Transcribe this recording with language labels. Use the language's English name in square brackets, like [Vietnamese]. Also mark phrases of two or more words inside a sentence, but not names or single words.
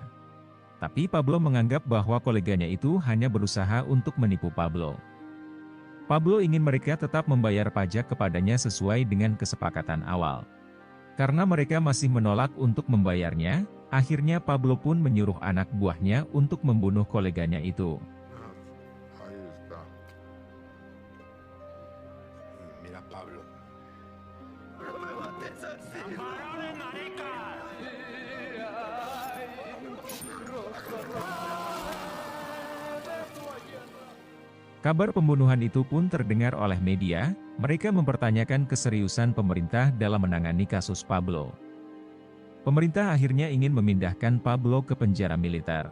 [Indonesian] Tapi Pablo menganggap bahwa koleganya itu hanya berusaha untuk menipu Pablo. Pablo ingin mereka tetap membayar pajak kepadanya sesuai dengan kesepakatan awal. Karena mereka masih menolak untuk membayarnya, akhirnya Pablo pun menyuruh anak buahnya untuk membunuh koleganya itu. [Spanish] Ahí está. Mira, Pablo. ¡Camarones, maricas! [Indonesian] Kabar pembunuhan itu pun terdengar oleh media, mereka mempertanyakan keseriusan pemerintah dalam menangani kasus Pablo. Pemerintah akhirnya ingin memindahkan Pablo ke penjara militer.